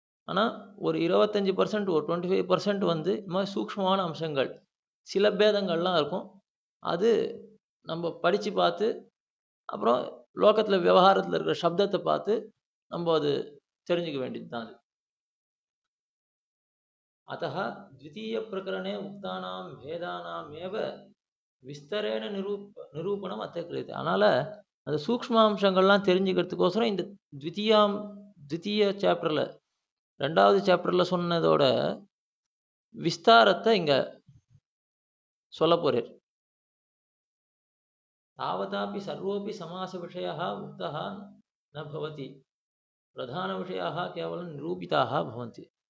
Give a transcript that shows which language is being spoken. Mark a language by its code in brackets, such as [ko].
[ta] ஆனால் ஒரு 25%, ஒரு 25% இந்த மாதிரி சூக்ஷ்மமான அம்சங்கள், சில பேதங்கள்லாம் இருக்கும். அது நம்ம படித்து பார்த்து, அப்புறம் லோகத்தில் விவகாரத்தில் இருக்கிற சப்தத்தை பார்த்து நம்ம அது தெரிஞ்சுக்க வேண்டியது தான். அது [sa] अतः द्वितीय प्रकरणे उक्तानां भेदानामेव விஸ்தரேன நிரூபணம் அத்தியக்கிரியது. [ta] அதனால் அந்த சூக்ஷ்மாம்சங்கள்லாம் தெரிஞ்சுக்கிறதுக்கோசரம் இந்த த்விதீய சாப்டரில், 2வது சாப்டரில் சொன்னதோட விஸ்தாரத்தை இங்கே சொல்ல போகிறார். [sa] தாவதாபி சர்வோபி சமாச விஷயः உக்தः ந பவதி, பிரதான விஷயாः கேவலம் நிரூபிதாக பவந்தி.